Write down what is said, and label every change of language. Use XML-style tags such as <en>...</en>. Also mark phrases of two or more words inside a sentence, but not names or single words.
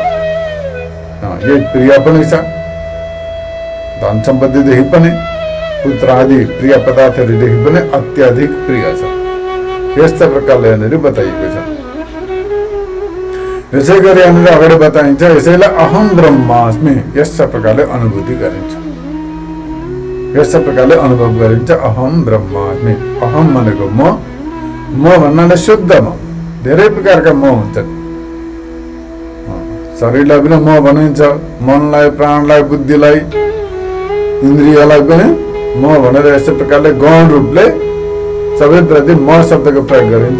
<ne>यही प्रिय पनि छ, धन सम्पत्तिदेखि पनि, पुत्र आदि प्रिय पदार्थहरूदेखि पनि अत्याधिक प्रिय छ। यस्ता प्रकारले यहाँनिर बताइएको छ। यसै गरी यहाँनिर अगाडि बताइन्छ यसैलाई</ne> <sa>अहम ब्रह्मास्मि,</sa> <ne>यस्ता प्रकारले अनुभूति गरिन्छ, यस्ता प्रकारले अनुभव गरिन्छ।</ne> <sa>अहम ब्रह्मास्मि,</sa> <ne>अहम भनेको म भन्नाले शुद्ध म। धेरै प्रकारका म हुन्छन्, शरीरलाई पनि म भनिन्छ, मनलाई, प्राणलाई, बुद्धिलाई, इन्द्रियलाई पनि म भनेर यस्तै प्रकारले गौण रूपले सबै प्रति म शब्दको प्रयोग गरिन्छ।</ne>